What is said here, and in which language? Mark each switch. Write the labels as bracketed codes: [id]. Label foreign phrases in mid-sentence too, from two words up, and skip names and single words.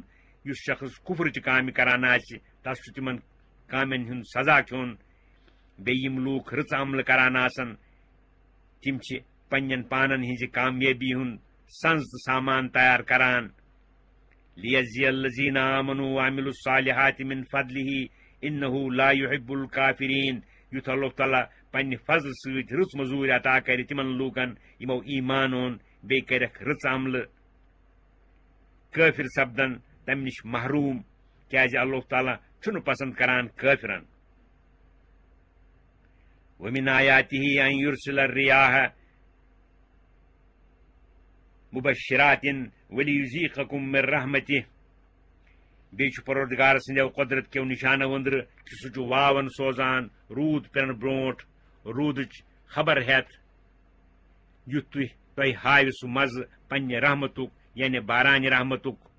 [ks] یُس شخص کفرٕچہِ کامہِ کران آسہِ تس چھُ تِمن کامٮ۪ن ہُنٛد سزا کھیوٚن. بیٚیہِ یِم لوٗکھ رٕژ عملہٕ کران آسن تِم چھِ پننٮ۪ن پانن ہٕنٛزِ کامیٲبی ہُنٛد سنز تہٕ سامان تیار کران. [ar] لیجزی الذین آمنوا وعملوا الصالحات من فضلہ انہ لا یحب الکافرین. [ks] یُتھ اللہ تعالیٰ پننہِ فضلہٕ سۭتۍ رٕژ مٔزوٗرۍ عطا کرِ تِمن لوٗکن یِمو ایمان اوٚن بیٚیہِ کرکھ رٕژ عملہٕ. کٲفر سپدن تمہِ نِش محروٗم کیازِ اللہ تعالیٰ چھُنہٕ پسند کران کٲفرن. [ar] ومن آیاتہ ان یرسل الرِّیاحَ مبشرات ولیذیقکم من رحمتہ. [ks] بیٚیہِ چھُ پروردگار سٕنٛدیو قۄدرت کیو نشانو أنٛدرٕ کہِ سُہ چھُ واون سوزان روٗد پٮ۪نہٕ برونٛٹھ روٗدٕچ خبر ہٮ۪تھ یُتھ تۄہہِ ہاوِ سُہ مزٕ پننہِ رحمتُک یعنی بارانہِ رحمتُک.